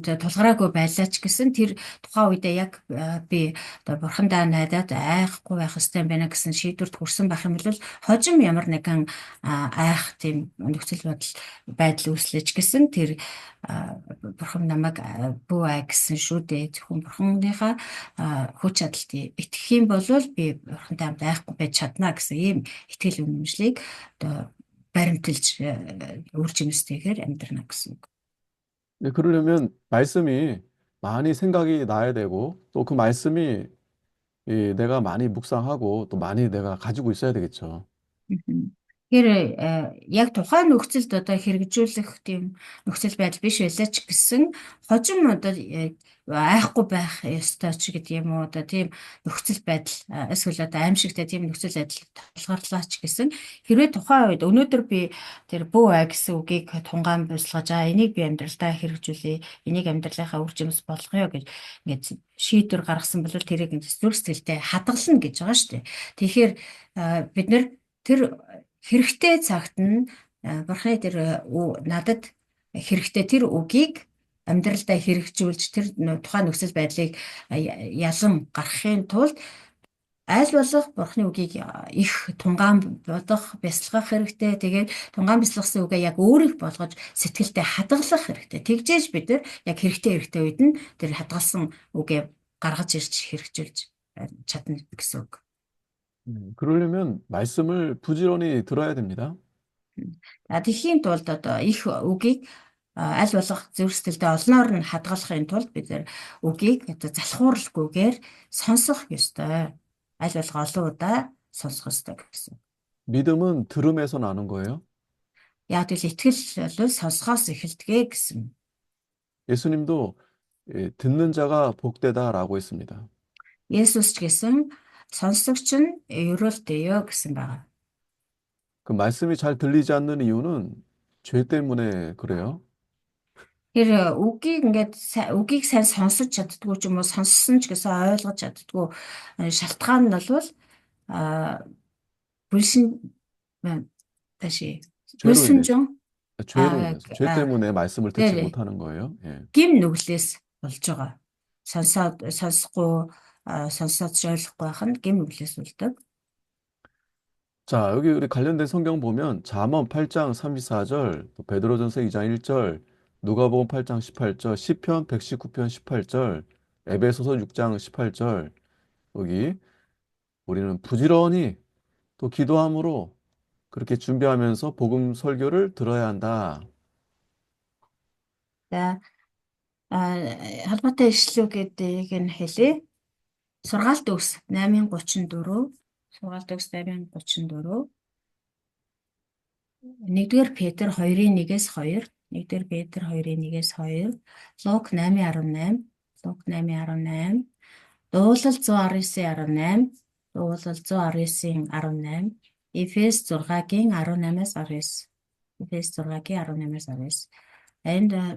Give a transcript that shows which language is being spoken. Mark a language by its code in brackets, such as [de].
[mn] Тулгараагүй байлаа ч гэсэн тэр тухайн үедээ яг би одоо бурхандаа найдаад айхгүй байх хэрэгтэй юм байна гэсэн шийдвэрт хүрсэн байх юм бол хожим ямар нэгэн айх тийм нөхцөл байдал үүслэж гэсэн тэр бурхан намайг бүү гэсэн шүү дээ. Зөвхөн бурханыхаа хүч чадалд итгэх юм бол би бурхантай хамт айхгүй байж чадна гэсэн ийм итгэл үнэмшлийг одоо баримталж үр жимстэйгээр амьдрна гэсэн үг. [ko] 네, 그러려면 말씀이 많이 생각이 나야 되고 또 그 말씀이 내가 많이 묵상하고 또 많이 내가 가지고 있어야 되겠죠. Мгм. [mn] Тэгэхээр яг тухайн нөхцөлд одоо хэрэгжүүлэх тийм нөхцөл байдал биш байлаа ч гэсэн хожим одоо айхгүй байх ёстой ч гэдэг юм уу одоо тийм нөхцөл байдал эсвэл одоо аимшигтай тийм нөхцөл байдал тулгарлаа ч гэсэн хэрвээ тухайн үед өнөөдөр би тэр бүү ай гэсэн үгийг тунгаан бэлсгэж энийг би амьдралдаа хэрэгжүүлээ, энийг амьдралынхаа үр жимс болгоё гэж ингээд шийдвэр гаргасан бол тэрийг зүрх сэтгэлдээ хадгална гэж байгаа шүү дээ. Тэгэхээр бид нэр тэр хэрэгтэй цагт нь бурхны тэр надад хэрэгтэй тэр үгийг амьдралдаа хэрэгжүүлж тэр тухайн нөхцөл байдлыг ялан гаргахын тулд аль болох бурхны үгийг их тунгаан бодох, бясалгах хэрэгтэй. Тэгээд тунгаан бясалгасан үгээ яг өөрийг болгож сэтгэлдээ хадгалах хэрэгтэй. Тэгжээж бид нар яг хэрэгтэй үед нь тэр хадгалсан үгээ гаргаж ирж хэрэгжүүлж чадна гэсэн үг. [ko] 그러려면 말씀을 부지런히 들어야 됩니다. [mn] Тэхийн тулд одоо их үгийг аль болох зүрх сэтгэлдээ олноор нь хадгалахын тулд бид нэр үгийг одоо залхууралгүйгээр сонсох ёстой. Аль болох олон удаа сонсох ёстой гэсэн. [ko] 믿음은 들음에서 나는 거예요. [mn] Яг тэгэл итгэл бол сонсохоос эхэлдэг гэсэн. [ko] 예수님도 듣는 자가 복되다라고 했습니다. [mn] Есүс ч гэсэн сонсогч нь ерөөлтэйё гэсэн байна. [ko] 그 말씀이 잘 들리지 않는 이유는 죄 때문에 그래요. [mn] Тэр үгийг сайн сонсож чаддгүй ч юм уу сонссон ч гэсэн ойлгож чаддгүй шалтгаан нь бол [ko] 불신 다시 죄로 인해 불순종 죄로 인해서 죄 때문에 말씀을 듣지 네, 못하는 거예요. 예. [mn] гим нүглээс болж байгаа. Сонсохгүй сонсоод ойлгохгүй байх нь гим нүглээс болдог. [ko] 자, 여기 우리 관련된 성경 보면 잠언 8장 34절, 또 베드로전서 2장 1절, 누가복음 8장 18절, 시편 119편 18절, 에베소서 6장 18절. 여기 우리는 부지런히 또 기도함으로 그렇게 준비하면서 복음 설교를 들어야 한다. [mn] За холбоотой ишлүү гэдгийг нь хэлье. Сургаалт төгс 8:34 сургаалт төгс 8:34 1-р Петр 2:1-ээс 2 1-р Петр 2:1-ээс 2 Лук 8:18 Лук 8:18 Дуулал 119:18 Дуулал 119:18 Эфес 6-гийн 18-аас 19 Эфес 6-гийн 18-аас 19 энд